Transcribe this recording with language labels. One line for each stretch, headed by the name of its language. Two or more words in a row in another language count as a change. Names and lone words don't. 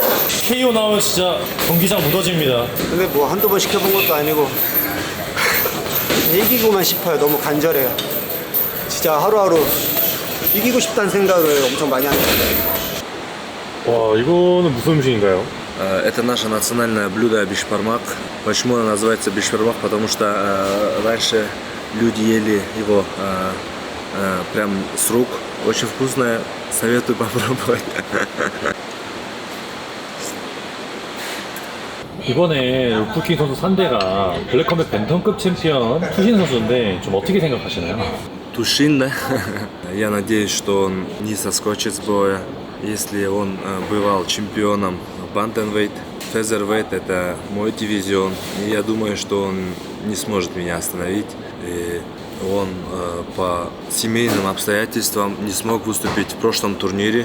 Korean: KO 나오면 진짜 경기장 무너집니다. 근데 뭐 한두 번 시켜본 것도 아니고 이기고만 싶어요. 너무 간절해요. 진짜 하루하루 이기고 싶다는 생각을 엄청 많이 합니다. 와, 이거는 무슨 음식인가요?
Russian: Это наше национальное блюдо бишбармак. Почему оно называется бишбармак? Потому что раньше люди ели его прям с рук. Очень вкусное. Советую попробовать.
Korean: 이번에 울프킹 선수 상대가 블랙컴뱃 벤턴급 챔피언 투신 선수인데 좀 어떻게 생각하시나요?
Russian: Тушин, да? Я надеюсь, что он не соскочит с боя. Если он бывал чемпионом Bantamweight, Featherweight — это мой дивизион. И я думаю, что он не сможет меня остановить. И он по семейным обстоятельствам не смог выступить в прошлом турнире.